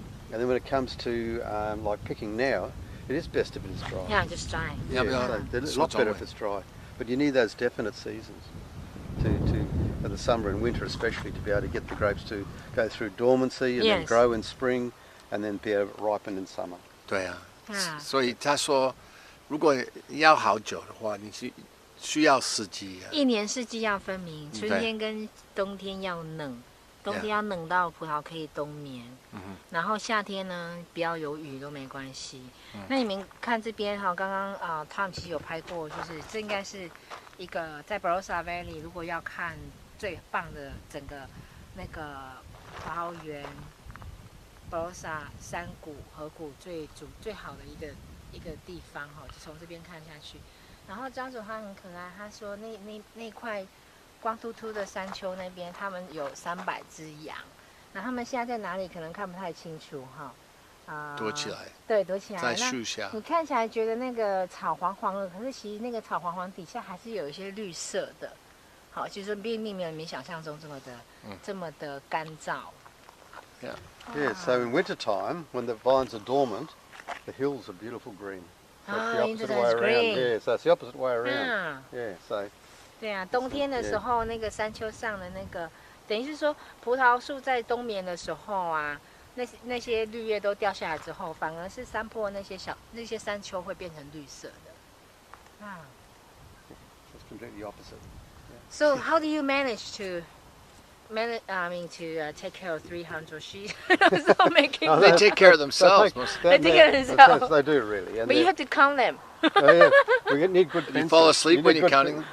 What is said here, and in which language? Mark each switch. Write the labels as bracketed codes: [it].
[en] And then when it comes to like picking now, it is best if it is dry. Yeah, just dry. It's a lot better if it's dry. But you need those definite seasons in the summer and winter especially, to be able to get the grapes to go through dormancy and then grow in spring and then be able to ripen in summer. [zh] 对啊，所以他说，如果要好酒的话，你需要四季啊。一年四季要分明，春天跟冬天要冷，冬天要冷到葡萄可以冬眠。然后夏天呢，不要有雨都没关系。那你们看这边哈，刚刚Tom 其实有拍过，就是这应该是一个在 Barossa Valley， 如果要看最棒的整个那个葡萄园 ，Barossa 山谷河谷最好的一个地方哈，就从这边看下去。然后张主他很可爱，他说那块光秃秃的山丘那边，他们有300只羊。那他们现在在哪里？可能看不太清楚哈。躲起来。对，躲起来。在树下。你看起来觉得那个草黄黄的，可是其实那个草黄黄底下还是有一些绿色的。好，就是并没有你们想象中这么的干燥。 [en] Yeah. So in winter time, when the vines are dormant, the hills are beautiful green. So it's the opposite way around. Yeah. So it's the opposite way around. Yeah. So. [zh] 对啊，冬天的时候，那个山丘上的那个。等于是说，葡萄树在冬眠的时候啊，那些绿叶都掉下来之后，反而是山坡那些山丘会变成绿色的。啊。 [en] It's completely opposite. So how do you manage to take care of 300 sheep? They take care of themselves. They take care of themselves. They do really. And but you have to count them. We need good fences. You fall asleep when you're counting them?